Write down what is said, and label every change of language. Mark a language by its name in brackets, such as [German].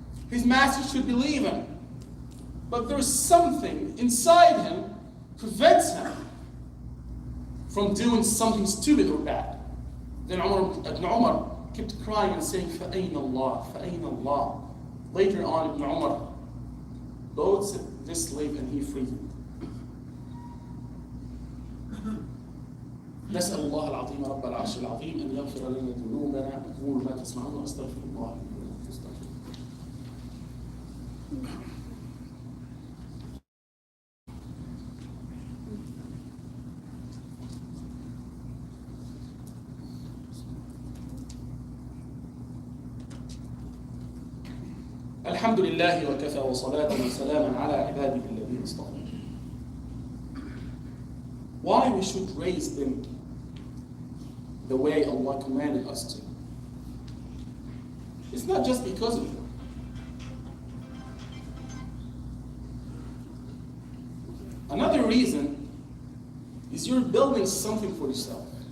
[English] His master should believe him. But there's something inside him prevents him from doing something stupid or bad. Then Ibn Umar kept crying and saying, [Arabic] فَأَيْنَ اللَّهِ فَأَيْنَ اللَّهِ. [English] Later on, Ibn Umar loads this slave and he frees him. [Arabic] نسأل الله العظيم رب العرش العظيم أن يغفر لنا ذنوبنا أقول ما تسمعون وأستغفر الله لي ولكم. الحمد لله وكفى وصلاة وسلاما على عباده الذين اصطفى. [English] Why we should raise them the way Allah commanded us to? It's not just because of them. Another reason is you're building something for yourself.